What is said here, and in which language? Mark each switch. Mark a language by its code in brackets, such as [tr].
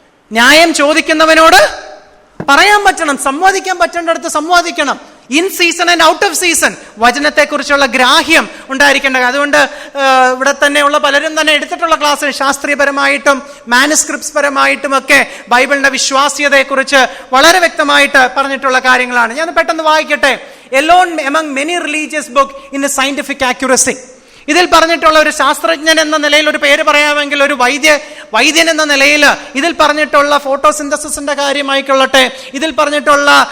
[ml] ന്യായം ചോദിക്കുന്നവനോട് പറയാൻ പറ്റണം, സംവാദിക്കാൻ പറ്റേണ്ടടുത്ത് സംവാദിക്കണം. [en] in season and out of season [ml] വചനത്തെക്കുറിച്ചുള്ള ഗ്രാഹ്യം ഉണ്ടായിരിക്കേണ്ടത്. അതുകൊണ്ട് ഇവിടെ തന്നെയുള്ള പലരും തന്നെ എടുത്തിട്ടുള്ള ക്ലാസ്സിൽ ശാസ്ത്രീയപരമായിട്ടും മാനുസ്ക്രിപ്റ്റ്സ് പരമായിട്ടും ഒക്കെ ബൈബിളിന്റെ വിശ്വാസ്യതയെക്കുറിച്ച് വളരെ വ്യക്തമായിട്ട് പറഞ്ഞിട്ടുള്ള കാര്യങ്ങളാണ്. ഞാൻ പെട്ടെന്ന് വായിക്കട്ടെ. [en] Alone among many religious books in a scientific accuracy. [ml] ഇതിൽ പറഞ്ഞിട്ടുള്ള ഒരു ശാസ്ത്രജ്ഞൻ എന്ന നിലയിൽ ഒരു പേര് പറയാമെങ്കിൽ, ഒരു വൈദ്യൻ എന്ന നിലയിൽ ഇതിൽ പറഞ്ഞിട്ടുള്ള ഫോട്ടോസിന്തസിന്റെ കാര്യമായിക്കൊള്ളട്ടെ, ഇതിൽ പറഞ്ഞിട്ടുള്ള